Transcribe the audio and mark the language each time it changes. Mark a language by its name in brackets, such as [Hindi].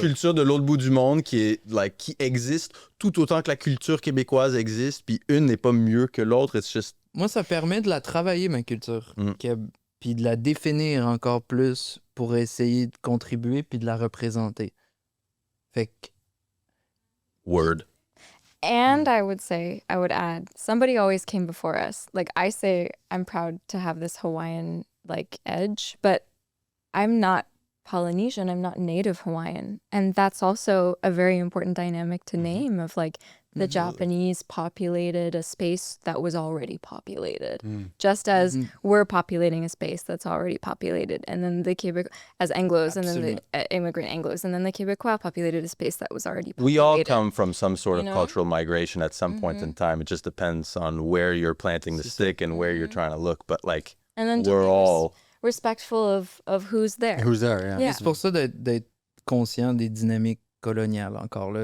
[French] culture de l'autre bout du monde qui existe tout autant que la culture québécoise existe, puis une n'est pas mieux que l'autre. [English] It's just... [French] moi, ça permet de la travailler, ma culture, Mm. puis de la définir encore plus pour essayer de contribuer puis de la représenter. Fait que, [English] Word. And I would add, somebody always came before us. Like I say, I'm proud to have this Hawaiian like edge, but I'm not Polynesian. I'm not native Hawaiian. And that's also a very important dynamic to name of like the Japanese populated a space that was already populated, just as we're populating a space that's already populated. And then the Quebec, as Anglos, and then the immigrant Anglos, and then the Quebecois populated a space that was already populated. We all come from some sort of You know? cultural migration at some point in time. It just depends on where you're planting the stick and where you're trying to look. But like, And then to we're be all... respectful of who's there. Who's there? Yeah. Yeah. [French] c'est pour ça d'être conscient des dynamiques coloniales encore là.